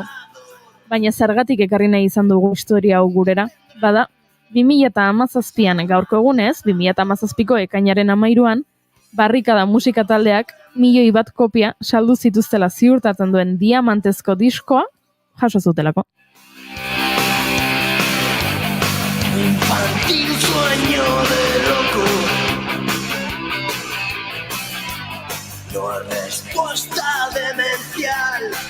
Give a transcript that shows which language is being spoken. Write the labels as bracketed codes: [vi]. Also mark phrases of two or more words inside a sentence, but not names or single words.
[eu] Baina zergatik ekarri nahi izan dugu historia hau gurera, bada 2017an gaurko egunez, 2017ko ekainaren 13an, Barrikada musika taldeak 1 milioi bat kopia saldu zituztela ziurtatzen duen diamantezko diskoa jaso zutelako. [es] Infantil sueño de loco. No hay respuesta demencial.